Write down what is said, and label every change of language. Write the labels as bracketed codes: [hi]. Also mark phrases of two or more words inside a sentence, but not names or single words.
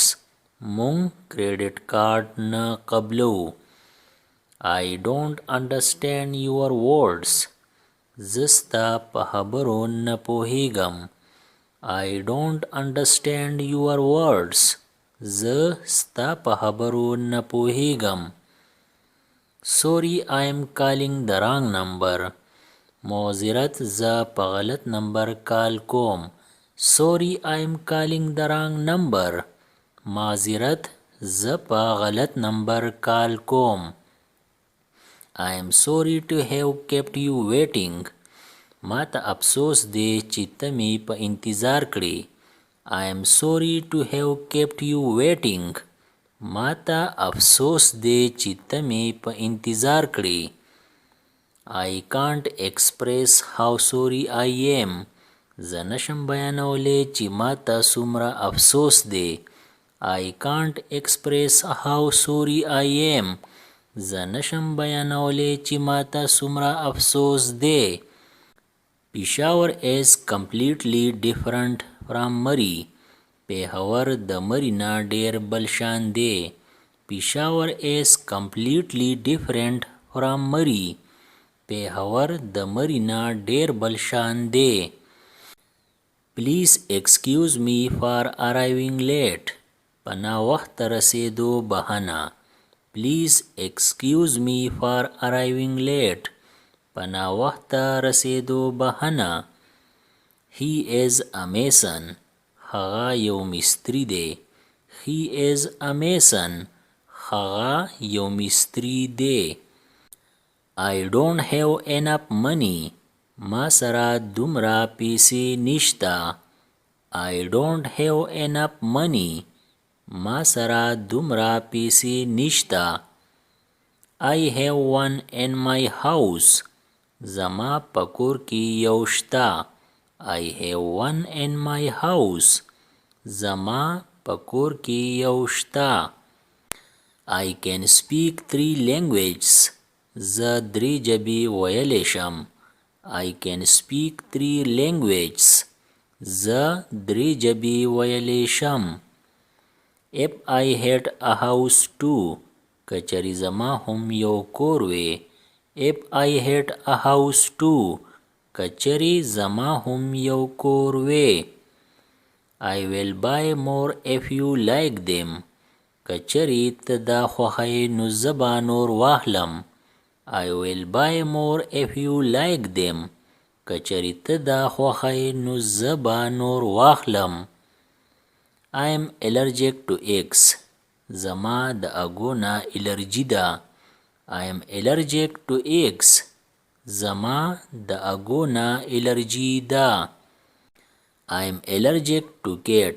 [ps] مونږ کریډټ کارت نه قبلو. [en] I don't understand your words. [ps] زه ستا په خبرو نه پوهیږم. [en] I don't understand your words. [ps] زه ستا په خبرو نه پوهیږم. [en] Sorry, I am calling the wrong number. [ps] معذرت زه په غلط نمبر کال کوم. [en] Sorry, I am calling the wrong number. [ps] معذرت زه په غلط نمبر کال کوم. [en] I am sorry to have kept you waiting. [ps] ما ته افسوس دی چې ته مې په انتظار کړې. [en] I am sorry to have kept you waiting. [ps] ما ته افسوس دی چې ته مې په انتظار کړې. [en] I can't express how sorry I am. [ps] زه نشم بیانولی چې ما ته څومره افسوس دی. [en] I can't express how sorry I am. [ps] زه نشم بیانولی چې ما ته څومره افسوس دی. [en] Peshawar is completely different from Murree. [ps] پېښور د مري نه ډېر بل شان دی. [en] Peshawar is completely different from Murree. [ps] پېښور د مري نه ډېر بل شان دی. [en] Please excuse me for arriving late. [ps] په ناوخت رسېدو بخښنه. [en] Please excuse me for arriving late. [ps] په ناوخت رسېدو بخښنه. [en] He is a mason. [ps] هغه یو مستری دی. [en] He is a mason. [ps] هغه یو مستری دی. [en] I don't have enough money. [ps] ما سره دومره پیسې نشته. [en] I don't have enough money. [ps] ما سره دومره پیسې نشته. [en] I have one in my house. [ps] زما په کور کې یو شته. [en] I have one in my house. [ps] زما په کور کې یو شته. [en] I can speak 3 languages. [ps] زه 3 ژبې ویلی شم. [en] I can speak 3 languages. [ps] زه 3 ژبې ویلی شم. [en] If I had a house too. [ps] کچری زما هم یو کور وی. [en] If I had a house too. [ps] کچری زما هم یو کور وی. [en] I will buy more if you like them. [ps] کچری ته دا خوښی نو زه به نور واخلم. [en] I will buy more if you like them. [ps] کچری ته دا خوښی نو زه به نور واخلم. [en] I am allergic to eggs. [ps] زما د اګو نه الرجی ده. [en] I am allergic to eggs. [ps] زما د اګو نه الرجی ده. [en] I am allergic to cats.